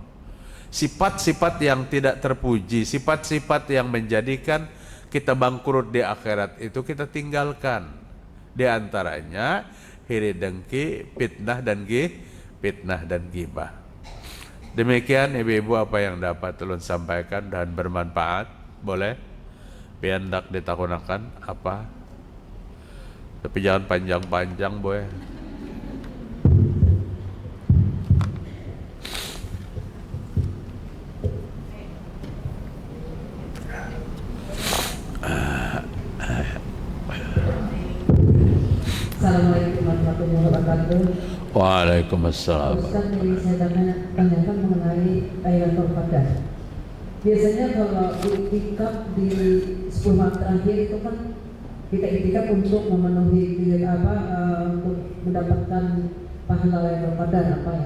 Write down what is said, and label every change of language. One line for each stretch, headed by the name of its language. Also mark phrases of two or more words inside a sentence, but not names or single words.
Indonesian: Sifat-sifat yang tidak terpuji, sifat-sifat yang menjadikan kita bangkrut di akhirat itu kita tinggalkan. Di antaranya iri dengki, fitnah dan ghibah. Demikian ibu-ibu apa yang dapat ulun sampaikan dan bermanfaat.
Banjar: Boleh biandak ditakunakan apa, tapi jangan panjang-panjang boy.
Arabic: السلام عليكم ورحمة الله وبركاته. وعليكم السلام.
Indonesian: Ustaz, ini saya tanyakan mengenai Lailatul Qadar. Biasanya kalau iktikaf di 10 malam terakhir itu kan kita iktikaf untuk memenuhi untuk mendapatkan pahala Lailatul Qadar apa ya.